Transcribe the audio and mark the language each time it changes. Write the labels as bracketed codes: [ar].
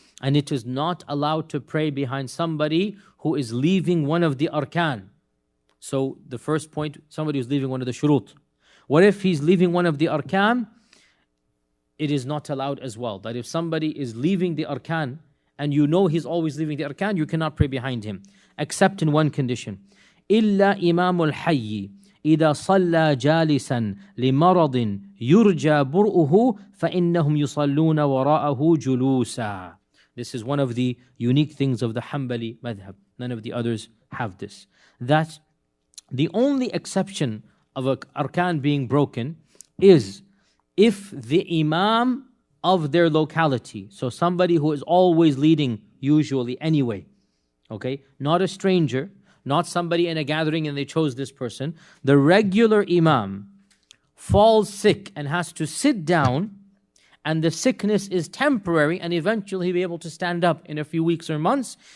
[en] And it is not allowed to pray behind somebody who is leaving one of the arkan. So the first point, somebody who's leaving one of the shurut. What if he's leaving one of the arkan? It is not allowed as well. That if somebody is leaving the arkan, and you know he's always leaving the arkan, you cannot pray behind him. Except in one condition. [ar] إِلَّا إِمَامُ الْحَيِّ إذا صلى جالسا لمرض يرجى برؤه فإنهم يصلون وراءه جلوسا. [en] This is one of the unique things of the Hanbali madhab. None of the others have this. That the only exception of an arkan being broken is if the Imam of their locality, so somebody who is always leading usually anyway, okay, not a stranger, not somebody in a gathering and they chose this person, the regular Imam falls sick and has to sit down, and the sickness is temporary and eventually he'll be able to stand up in a few weeks or months.